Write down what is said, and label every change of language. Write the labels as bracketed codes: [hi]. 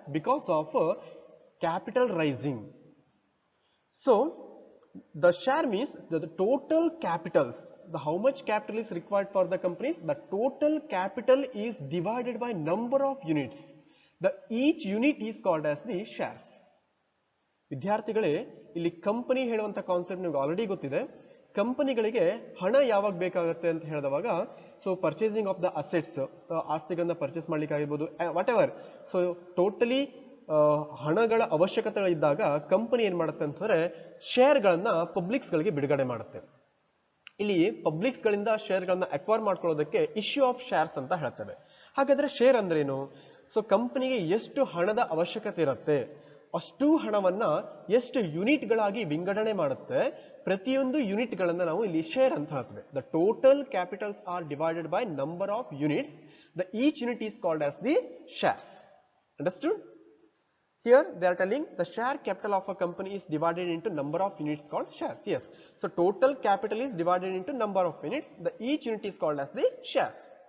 [en] Because of capital raising. So the share means the total capitals, the how much capital is required for the companies, the total capital is divided by number of units. The each unit is called as the shares. [kn] ವಿದ್ಯಾರ್ಥಿಗಳೇ, ಇಲ್ಲಿ company ಹೇಳುವಂತ concept ನಿಮಗೆ already ಗೊತ್ತಿದೆ. ಕಂಪನಿಗಳಿಗೆ ಹಣ ಯಾವಾಗ ಬೇಕಾಗುತ್ತೆ ಅಂತ ಹೇಳಿದವಾಗ, so purchasing of the assets, ಆಸ್ತಿಗಳನ್ನ purchase ಮಾಡ್ಲಿಕ್ಕೆ ಆಗಿರ್ಬೋದು, what ever. So totally ಹಣಗಳ ಅವಶ್ಯಕತೆಗಳಿದ್ದಾಗ company ಏನ್ ಮಾಡುತ್ತೆ ಅಂತಂದ್ರೆ ಶೇರ್ಗಳನ್ನ ಪಬ್ಲಿಕ್ಸ್ಗಳಿಗೆ ಬಿಡುಗಡೆ ಮಾಡುತ್ತೆ. ಇಲ್ಲಿ ಪಬ್ಲಿಕ್ಸ್ಗಳಿಂದ ಶೇರ್ಗಳನ್ನ ಅಕ್ವೈರ್ ಮಾಡ್ಕೊಳ್ಳೋದಕ್ಕೆ ಇಶ್ಯೂ ಆಫ್ ಶೇರ್ಸ್ ಅಂತ ಹೇಳ್ತೇವೆ. ಹಾಗಾದ್ರೆ ಶೇರ್ ಅಂದ್ರೇನು? ಸೊ ಕಂಪನಿಗೆ ಎಷ್ಟು ಹಣದ ಅವಶ್ಯಕತೆ ಇರುತ್ತೆ ಅಷ್ಟು ಹಣವನ್ನ ಎಷ್ಟು ಯೂನಿಟ್ಗಳಾಗಿ ವಿಂಗಡಣೆ ಮಾಡುತ್ತೆ. ಪ್ರತಿಯೊಂದು ಯೂನಿಟ್ಗಳನ್ನ ನಾವು ಇಲ್ಲಿ ಶೇರ್ ಅಂತ ಹೇಳ್ತೇವೆ. [en] The total capitals are divided by number of units. The each unit is called as the shares. Understood? Here they are telling the share capital of a company is divided into number of units called shares. Yes. So total capital is divided into number of units. The each unit is called as the shares.